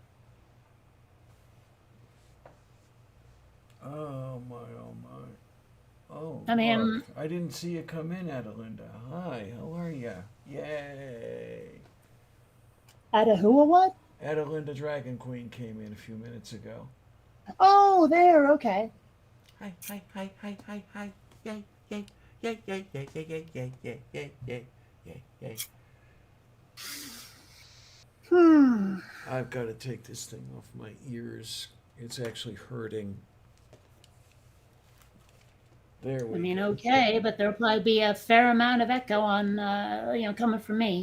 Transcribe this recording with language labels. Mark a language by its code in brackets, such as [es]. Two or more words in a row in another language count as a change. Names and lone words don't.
[en] Oh my, oh my. Oh, I look. mean, I didn't see you come in, Adelinda. Hi, how are you? Yay. out of who or what? Adelinda Dragon Queen came in a few minutes ago. Oh, there, okay. Hi, hi, hi, hi, hi, hi. Yay, yay, yay, yay, yay, yay, yay, yay, yay, yay, yay, yay, yay. Hmm. I've got to take this thing off my ears. It's actually hurting. There I we mean, go. okay, but there'll probably be a fair amount of echo on, coming from me.